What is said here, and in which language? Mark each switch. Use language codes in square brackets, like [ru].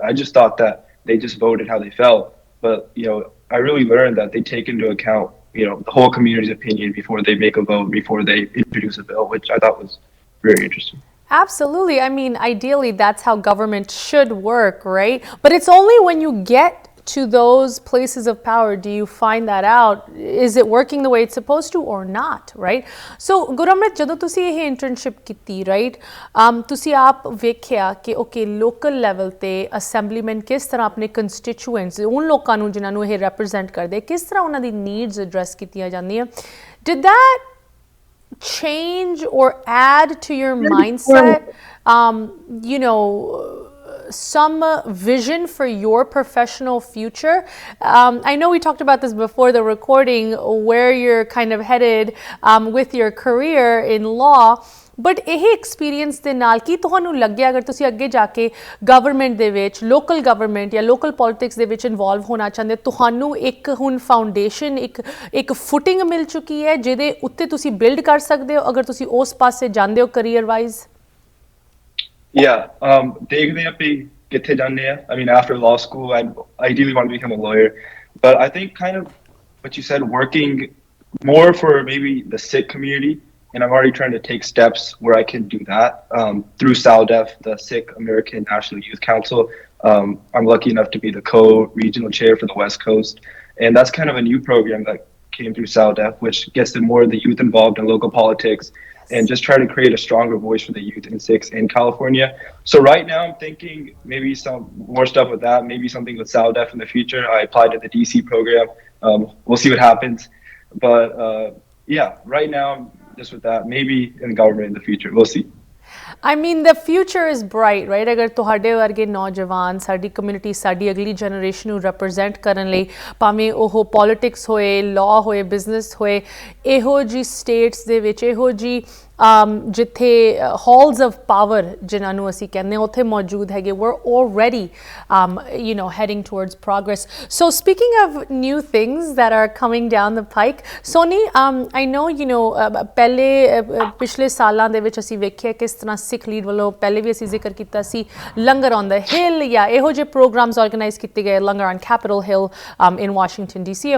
[en] I just thought that they just voted how they felt. But, you know, I really learned that they take into account, you know, the whole community's opinion before they make a vote, before they introduce a bill, which I thought was very interesting. Absolutely. I mean, ideally, that's how government should work, right? But it's only when you get to those places of power do you find that out, is it working the way it's supposed to or not, right? [pa] So Guramrit, ਜਦੋਂ ਤੁਸੀਂ ਇਹ internship ਕੀਤੀ, right, ਤੁਸੀਂ ਆਪ ਵੇਖਿਆ ਕਿ okay local level ਤੇ ਅਸੈਂਬਲੀਮੈਨ ਕਿਸ ਤਰ੍ਹਾਂ ਆਪਣੇ ਕੰਸਟੀਚੂਐਂਟਸ ਉਨ ਲੋਕਾਂ ਨੂੰ ਜਿਨ੍ਹਾਂ ਨੂੰ ਇਹ ਰਿਪਰੈਜ਼ੈਂਟ ਕਰਦੇ ਕਿਸ ਤਰ੍ਹਾਂ ਉਹਨਾਂ ਦੀ ਨੀਡਸ ਐਡਰੈਸ ਕੀਤੀਆਂ ਜਾਂਦੀਆਂ, [en] did that change or add to your mindset, you know, some vision for your professional future? I know we talked about this before the recording, where you're kind of headed with your career in law, but [pa] ਇਹ experience ਦੇ ਨਾਲ ਕੀ ਤੁਹਾਨੂੰ ਲੱਗਿਆ ਅਗਰ ਤੁਸੀਂ ਅੱਗੇ ਜਾ ਕੇ government ਦੇ ਵਿੱਚ, ਲੋਕਲ ਗਵਰਨਮੈਂਟ ਜਾਂ ਲੋਕਲ ਪੋਲਿਟਿਕਸ ਦੇ ਵਿੱਚ ਇਨਵੋਲਵ ਹੋਣਾ ਚਾਹੁੰਦੇ, ਤੁਹਾਨੂੰ ਇੱਕ ਹੁਣ ਫਾਊਂਡੇਸ਼ਨ, ਇੱਕ ਫੁਟਿੰਗ ਮਿਲ ਚੁੱਕੀ ਹੈ ਜਿਹਦੇ ਉੱਤੇ ਤੁਸੀਂ ਬਿਲਡ ਕਰ ਸਕਦੇ ਹੋ ਅਗਰ ਤੁਸੀਂ ਉਸ ਪਾਸੇ ਜਾਂਦੇ ਹੋ ਕਰੀਅਰ ਵਾਈਜ਼? Yeah, ਦੇਖਦੇ ਹਾਂ ਵੀ ਕਿੱਥੇ ਜਾਂਦੇ ਆ. [en] I mean, after law school, I ideally want to become a lawyer, but I think kind of what you said, working more for maybe the Sikh community, and I'm already trying to take steps where I can do that through Saldef, the Sikh American National Youth Council. I'm lucky enough to be the co-regional chair for the West Coast, and that's kind of a new program that came through Saldef, which gets more of the youth involved in local politics and just try to create a stronger voice for the youth and Sikhs in California. So right now I'm thinking maybe some more stuff with that, maybe something with Saldef in the future. I applied to the DC program. We'll see what happens. But yeah, right now I'm just with that, maybe in government in the future. We'll see. I mean, the future is bright, right? [pa] अगर तुहाडे वर्गे नौजवान साडी community साडी अगली generation ਨੂੰ represent ਕਰਨ ਲਈ ਭਾਵੇਂ ਉਹ ਪੋਲਿਟਿਕਸ ਹੋਏ, ਲਾਅ ਹੋਏ, ਬਿਜ਼ਨਸ ਹੋਏ, ਇਹੋ ਜੀ ਸਟੇਟਸ ਦੇ ਵਿੱਚ ਇਹੋ ਜੀ ਜਿੱਥੇ [en] halls of power [pa] ਜਿਨ੍ਹਾਂ ਨੂੰ ਅਸੀਂ ਕਹਿੰਦੇ ਉੱਥੇ ਮੌਜੂਦ ਹੈਗੇ [en] we're already heading towards progress. So speaking of new things that are coming down the pike, Soni, I know [pa] ਪਹਿਲੇ ਪਿਛਲੇ ਸਾਲਾਂ ਦੇ ਵਿੱਚ ਅਸੀਂ ਵੇਖਿਆ ਕਿਸ ਤਰ੍ਹਾਂ ਸਿੱਖ ਲੀਡ ਵੱਲੋਂ ਪਹਿਲੇ ਵੀ ਅਸੀਂ ਜ਼ਿਕਰ ਕੀਤਾ ਸੀ ਲੰਗਰ on the hill ਜਾਂ ਇਹੋ ਜਿਹੇ programs organize ਕੀਤੇ ਗਏ ਲੰਗਰ on Capitol Hill in Washington DC.